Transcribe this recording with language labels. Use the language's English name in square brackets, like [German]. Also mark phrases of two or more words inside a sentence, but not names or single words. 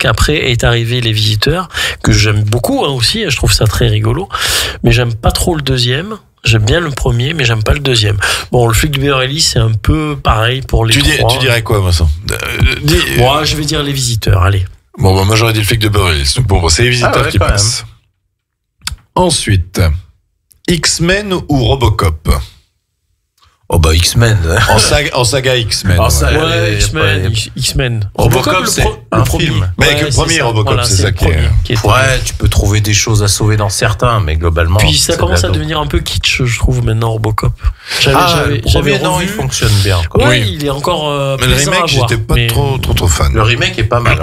[French] Après est arrivé Les Visiteurs, que j'aime beaucoup aussi, je trouve ça très rigolo, mais j'aime pas trop le deuxième. J'aime bien le premier, mais j'aime pas le deuxième. Le Flic de Beverly Hills, c'est un peu pareil pour les trois. Tu dirais quoi, Vincent? Moi, je vais dire Les Visiteurs, allez. Moi j'aurais dit Le Flic de Beverly Hills. Donc c'est Les Visiteurs qui passent. Ensuite, X-Men ou Robocop? X-Men. En saga X-Men. X-Men. Robocop, c'est un film. Mais avec le premier Robocop, c'est ça qui est. Ouais, tu peux trouver des choses à sauver dans certains, mais globalement. Puis ça commence à devenir un peu kitsch, je trouve, maintenant, Robocop. Le premier, non, il fonctionne bien. Oui, il est encore. Mais le remake, j'étais pas trop fan. Le remake est pas mal.